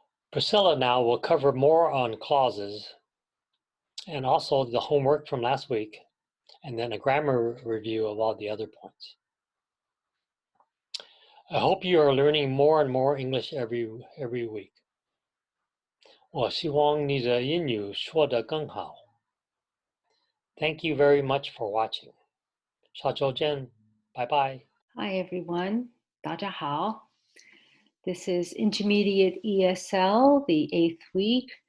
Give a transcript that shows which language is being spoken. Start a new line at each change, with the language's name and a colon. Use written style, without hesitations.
English: Priscilla now will cover more on clauses and also the homework from last week, and then a grammar review of all the other points. I hope you are learning more and more English every week.
Chinese: 我希望你的英语说得更好.
English: Thank you very much for watching.
Chinese: 下周见.
English: Bye bye. Hi everyone.
Chinese: 大家好.
English: This is Intermediate ESL, the 8th week.